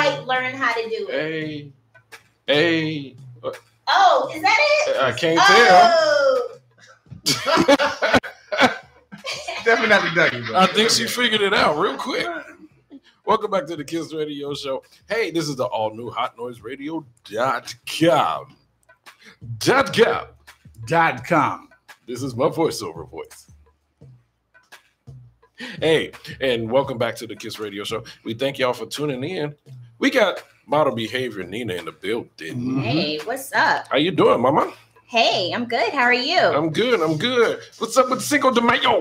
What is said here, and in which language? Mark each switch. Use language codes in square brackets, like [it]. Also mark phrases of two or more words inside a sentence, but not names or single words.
[en] quite learned how to do it. Hey. Oh, is that it? I can't Oh. Definitely not the Dougie, bro. I think she figured it out real quick. Welcome back to the Kiss Radio Show. Hey, this is the all-new hotnoiseradio.com. .com. This is my voiceover voice. Hey, and welcome back to the Kiss Radio Show. We thank y'all for tuning in. We got Model Behavior Nina in the building. Hey, what's up? How you doing, mama? Hey, I'm good. How are you? I'm good. What's up with Cinco de Mayo?